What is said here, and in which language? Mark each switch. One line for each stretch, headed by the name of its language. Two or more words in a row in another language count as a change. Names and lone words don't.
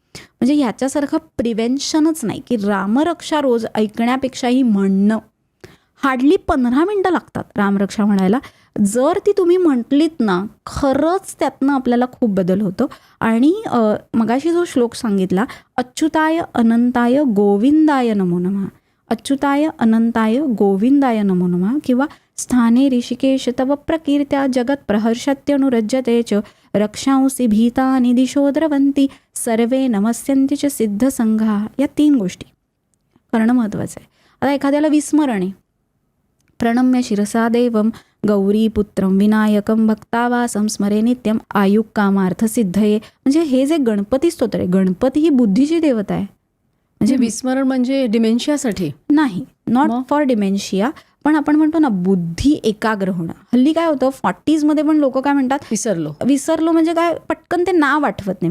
Marathi: म्हणजे ह्याच्यासारखं प्रिव्हेन्शनच नाही की रामरक्षा रोज ऐकण्यापेक्षाही म्हणणं. हार्डली 15 मिनटं लागतात रामरक्षा म्हणायला. जर ती तुम्ही म्हटलीत ना खरंच त्यातनं आपल्याला खूप बदल होतो. आणि मगाशी जो श्लोक सांगितला
Sanskrit: अच्युताय अनंताय गोविंदाय नमो नमः, अच्युताय अनंताय गोविंदाय नमो नमः किंवा स्थाने ऋषिकेश तव प्रकीर्त्या जगत प्रहर्षत्यनुरज्यते च रक्षांसी भीतानि दिशो द्रवन्ति सर्वे नमस्यन्ति च सिद्धसंघा.
Marathi: या 3 गोष्टी करणं महत्त्वाचं आहे. आता एखाद्याला विस्मरण आहे,
Sanskrit: प्रणम्य शिरसा देवम गौरीपुत्रं विनायकं भक्तावासं स्मरे नित्यम आयुः कामार्थ सिद्धये.
Marathi: म्हणजे हे जे गणपती स्तोत्र आहे, गणपती ही बुद्धीची देवता आहे. म्हणजे विस्मरण म्हणजे डिमेन्शियासाठी नाही,
English: not for dementia,
Marathi: पण आपण म्हणतो ना बुद्धी एकाग्र होणं. हल्ली काय होतं 40s मध्ये पण लोक काय म्हणतात विसरलो म्हणजे काय पटकन ते नाव आठवत नाही.